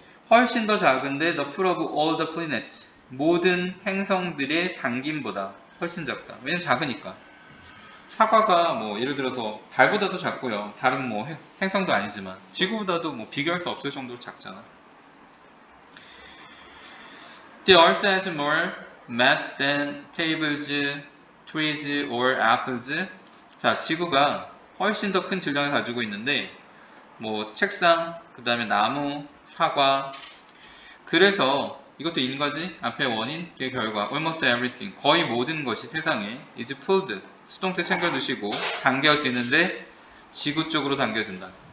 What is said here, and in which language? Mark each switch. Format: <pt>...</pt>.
<ko>훨씬 더 작은데</ko> <en>the pull of all the planets,</en> <ko>모든 행성들의 당김보다 훨씬 작다. 왜냐면 작으니까. 사과가 뭐 예를 들어서 달보다도 작고요. 다른 뭐 행성도 아니지만 지구보다도 뭐 비교할 수 없을 정도로 작잖아.</ko> <en>The Earth has more mass than tables, trees, or apples.</en> <ko>자, 지구가 훨씬 더 큰 질량을 가지고 있는데 뭐 책상, 그 다음에 나무, 사과. 그래서 이것도 인과지? 앞에 원인, 그 결과.</ko> <en>Almost everything.</en> <ko>거의 모든 것이 세상에</ko> <en>is pulled.</en> <ko>수동태 챙겨두시고 당겨지는데 지구 쪽으로 당겨진다.</ko>